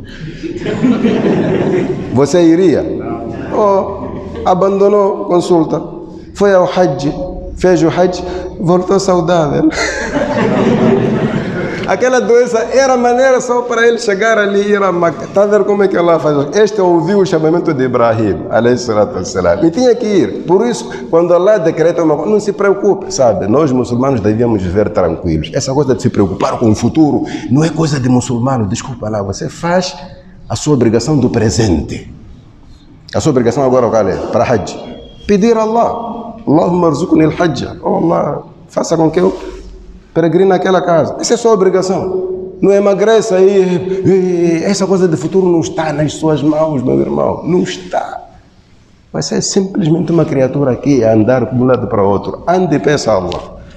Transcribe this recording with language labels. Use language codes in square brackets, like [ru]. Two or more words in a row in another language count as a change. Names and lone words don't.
[pt] Você iria? Abandonou a consulta. Foi ao Hajj. Fez o Hajj, voltou saudável. Aquela doença era maneira só para ele chegar ali e ir a Maca. Está a ver como é que Allah faz? Este ouviu o chamamento de Ibrahim, [ar] عليه الصلاة والسلام, [pt] e tinha que ir. Por isso, quando Allah decreta uma coisa, não se preocupe, sabe? Nós muçulmanos devíamos viver tranquilos. Essa coisa de se preocupar com o futuro não é coisa de muçulmano, desculpa lá. Você faz a sua obrigação do presente. A sua obrigação agora qual é? Para Hajj. Pedir a Allah. [ar] اللهم ارزقني الحج. [pt] Oh Allah, faça com que eu peregrine naquela casa. Essa é a sua obrigação. Não emagreça aí. Essa coisa de futuro não está nas suas mãos, meu irmão. Não está. Você é simplesmente uma criatura aqui a andar de um lado para o outro. Ande e peça a Allah.